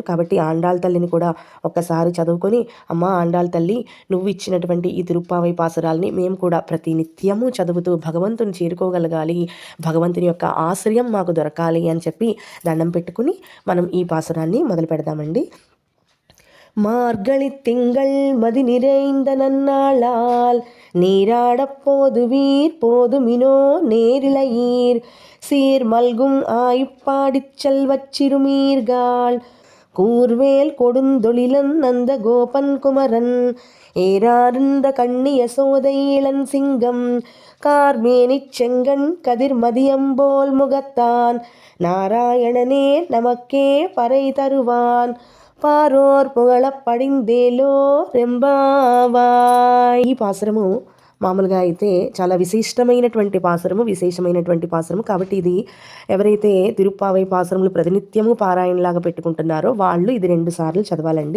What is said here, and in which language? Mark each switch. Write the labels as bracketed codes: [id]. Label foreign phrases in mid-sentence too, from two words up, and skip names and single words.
[te] కాబట్టి ఆండాళ్ తల్లిని కూడా ఒక్కసారి చదువుకొని, అమ్మ ఆండాళ్ తల్లి, నువ్వు ఇచ్చినటువంటి ఈ తిరుప్పావై పాసురాల్ని మేము కూడా ప్రతి నిత్యం చదువుతూ భగవంతుని చేరుకోగలగాలి, భగవంతుని యొక్క ఆశ్రయం మాకు దొరకాలి అని చెప్పి దండం పెట్టుకుని మనం ఈ పాసురాన్ని మొదలు పెడదామండి. [ta] மார்கழி திங்கள் மதி நிறைந்த நன்னாளால் நீராடப் போதுவீர் போதுமினோ நேரிழையீர் சீர் மல்கும் ஆய்ப்பாடிச் செல்வச் சிறுமீர்காள் கூர்வேல் கொடுந்தொழிலன் நந்த கோபன் குமரன் ஏறார்ந்த கண்ணிய சோதை இளன் சிங்கம் கார்மேனிச் செங்கண் கதிர்மதியம்போல் முகத்தான் நாராயணனே நமக்கே பறை தருவான் பாரோர் புகழப் படிந்தேலோ ரெம்பாவாய். [te] ఈ పాసురము మామూలుగా అయితే చాలా విశేషమైనటువంటి పాసురము కాబట్టి ఇది ఎవరైతే తిరుప్పావై పాసురములు ప్రతినిత్యము పారాయణలాగా పెట్టుకుంటున్నారో వాళ్ళు ఇది 2 సార్లు చదవాలండి.